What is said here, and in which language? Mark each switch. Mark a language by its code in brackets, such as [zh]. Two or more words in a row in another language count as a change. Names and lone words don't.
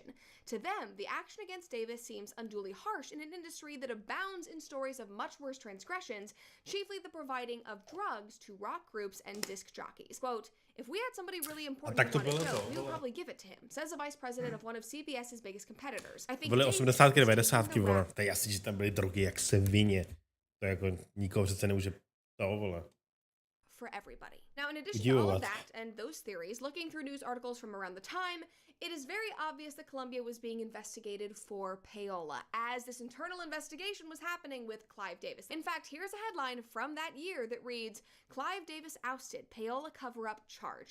[en] To them, the action against Davis seems unduly harsh in an industry that abounds in stories of much worse transgressions, chiefly the providing of drugs to rock groups and disc jockeys. Quote, "If we had somebody really important who wanted dope, we would probably give it to him," says the vice president of one of CBS's biggest competitors. I think [cs] Byly [en] Davis 80 is 90, taking the [cs] vole. To je jasný, že tam byly drogy jak svině. To jako nikoho přece nemůže to, vole. [en] for everybody. Now, in addition to all of that and those theories, looking through news articles from around the time, it is very obvious that Columbia was being investigated for payola, as this internal investigation was happening with Clive Davis. In fact, here's a headline from that year that reads, "Clive Davis ousted, payola cover-up charge.